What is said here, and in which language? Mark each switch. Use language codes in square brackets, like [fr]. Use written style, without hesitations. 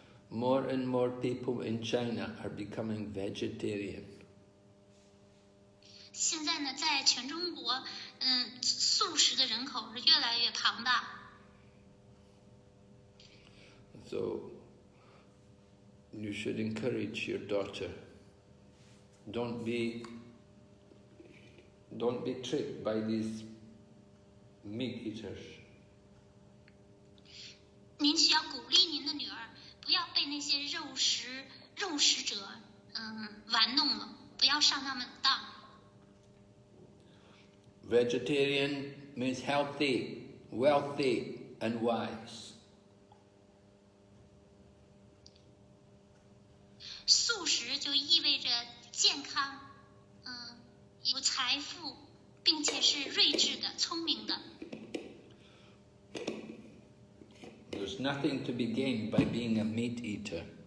[en] More and more people in China are becoming vegetarian. [zh] 现在呢，在全中国，素食的人口是越来越庞大。 [en] So you should encourage your daughter Don't be tricked by these meat eaters. [zh] 您需要鼓励您的女儿，不要被那些肉食者玩弄了，不要上他们的当。 [en] Vegetarian means healthy, wealthy, and wise. [zh] 素食就意味着健康，有财富，并且是睿智的、聪明的。 [en] There's nothing to be gained by being a meat eater.